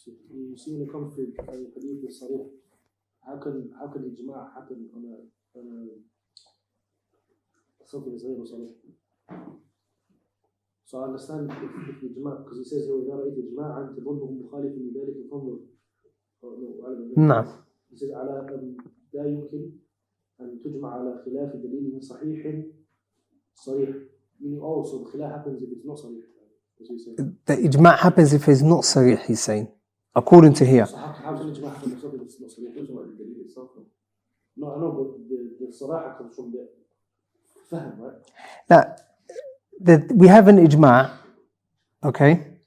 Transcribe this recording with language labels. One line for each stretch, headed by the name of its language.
English: You see when it comes to hadith al-sarih, how can ijma' happen on something that's ghayr sarih? So I understand if the ijma', because he says here,
Arabic: إذا رأيت إجماعا تظنه مخالفا لذلك فانظر. نعم.
English: He says
Arabic: على أن لا يمكن أن تجمع على خلاف دليل صحيح صريح.
English: Meaning also the khilaf happens if it's not sarih. The ijma' happens if it's not sarih, he's saying. According to here. So how can ijma' happen if something that's not sarih? It's not the dalil itself. No, I know, but the sarah comes from the fahm, right? Now, we have an ijma', okay?